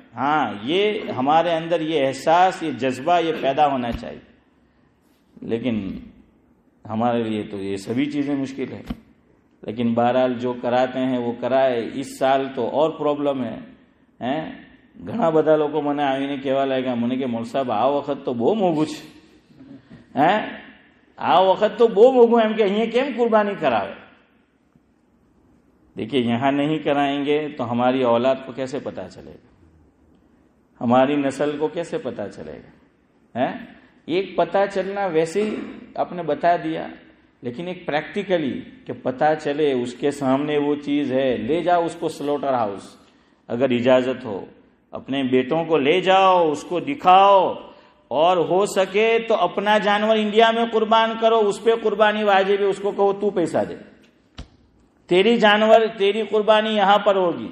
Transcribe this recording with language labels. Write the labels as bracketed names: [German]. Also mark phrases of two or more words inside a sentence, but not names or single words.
[Urdu] ہاں یہ ہمارے اندر یہ احساس، یہ جذبہ یہ پیدا ہونا چاہیے، لیکن ہمارے لیے تو یہ سبھی چیزیں مشکل ہے۔ لیکن بہرحال جو کراتے ہیں وہ کرائے۔ اس سال تو اور پرابلم ہے، [Gujarati] ઘણા બધા લોકો મને આવીને કહેવા લાગ્યા મને કે મોલ સાહેબ આ વખત તો બહુ મોંઘું છે, આ વખત તો બહુ મોંઘું એમ કે અહીંયા કેમ કુરબાની કરાવે। [Urdu] دیکھیے یہاں نہیں کرائیں گے تو ہماری اولاد کو کیسے پتا چلے گا، ہماری نسل کو کیسے پتا چلے گا؟ ایک پتا چلنا ویسے ہی آپ نے بتا دیا، لیکن ایک پریکٹیکلی کہ پتا چلے اس کے سامنے وہ چیز ہے، لے جاؤ اس کو [English] slaughter house, [Urdu] اگر اجازت ہو اپنے بیٹوں کو لے جاؤ، اس کو دکھاؤ، اور ہو سکے تو اپنا جانور انڈیا میں قربان کرو، اس پہ قربانی واجب ہے، اس کو کہو تو پیسہ دے، تیری قربانی یہاں پر ہوگی۔